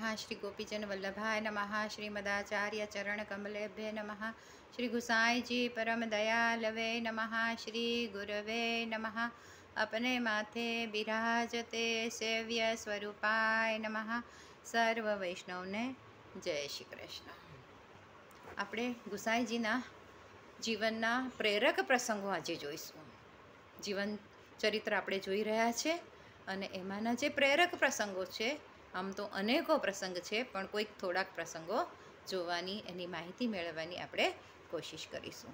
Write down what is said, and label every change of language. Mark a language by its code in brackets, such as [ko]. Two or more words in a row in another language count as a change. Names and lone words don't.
[sa] श्री गोपीजन वल्लभाय नमः। श्रीमदाचार्य चरण कमलेभ्य नमः। श्री गुसाई जी परम दयालवे नमः। श्री गुरवे नमः। [hi] अपने माथे बिराजते [sa] सेव्य स्वरूपाय नमः। [gu] સર્વ વૈષ્ણવને જય શ્રી કૃષ્ણ। આપણે ગુસાઈજીના જીવનના પ્રેરક પ્રસંગો આજે જોઈશું. જીવન ચરિત્ર આપણે જોઈ રહ્યા છે અને એમાંના જે પ્રેરક પ્રસંગો છે, આમ તો અનેકો પ્રસંગ છે, પણ કોઈક થોડાક પ્રસંગો જોવાની, એની માહિતી મેળવવાની આપણે કોશિશ કરીશું.